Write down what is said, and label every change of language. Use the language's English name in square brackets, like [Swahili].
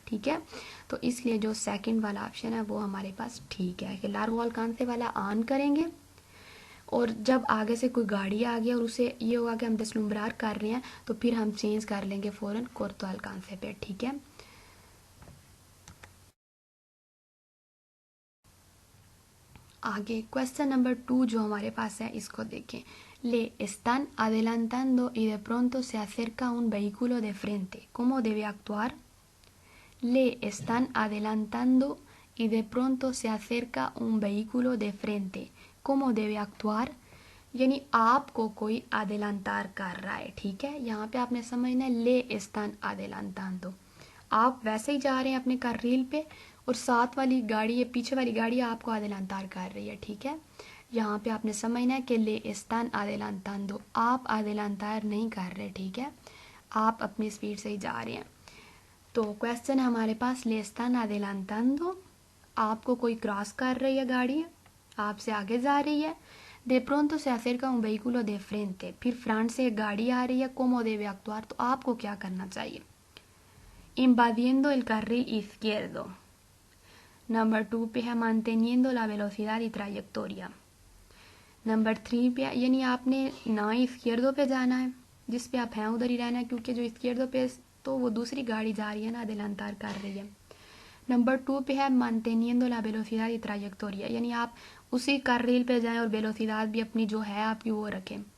[Hindi] ठीक है, तो इसलिए जो सेकंड वाला ऑप्शन है वो हमारे पास ठीक है कि लार्गो अल्कांसे वाला ऑन करेंगे, और जब आगे से कोई गाड़ी आ गई और उसे ये होगा कि हम डिस्लुम्ब्रार कर रहे हैं तो फिर हम चेंज कर लेंगे फ़ौरन कोर्तो अल्कांसे पे। ठीक है, आगे क्वेश्चन नंबर 2 जो हमारे पास है इसको देखें। [Spanish] Le están adelantando y de pronto se acerca un vehículo de frente, ¿cómo debe actuar? Le están adelantando y de pronto se acerca un vehículo de frente, ¿cómo debe actuar? [Hindi] यानी आपको कोई adelantar कर रहा है। ठीक है, यहाँ पे आपने समझना है [Spanish] ले están adelantando, [Hindi] आप वैसे ही जा रहे हैं अपने कार्रिल पे और साथ वाली गाड़ी या पीछे वाली गाड़ी आपको adelantar कर रही है। ठीक है, यहाँ पे आपने समझना है कि [Spanish] ले están adelantando, [Hindi] आप adelantar नहीं कर रहे। ठीक है, आप अपनी स्पीड से ही जा रहे हैं। तो क्वेश्चन हमारे पास [Spanish] ले están adelantando, [Hindi] आपको कोई क्रॉस कर रही है गाड़ी, आपसे आगे जा रही है। [Spanish] de pronto se acerca un vehículo de frente, [Hindi] फिर फ्रंट से एक गाड़ी आ रही है, [Spanish] como debe actuar, [Hindi] तो आपको क्या करना चाहिए? [Spanish] invadiendo el carril izquierdo। [Hindi] Number 2 पे है [Spanish] manteniendo la velocidad y trayectoria। [Hindi] Number 3 पे यानी आपने ना izquierdo पे जाना है, जिस पे आप हैं उधर ही रहना है, क्योंकि जो izquierdo पे तो वो दूसरी गाड़ी जा रही है ना, adelantar कर रही है। नंबर 2 पे है [Spanish] manteniendo la velocidad y trayectoria, [Hindi] यानी आप उसी कार्रिल पे जाएं और वेलोसिदाद भी अपनी जो है आपकी वो रखें।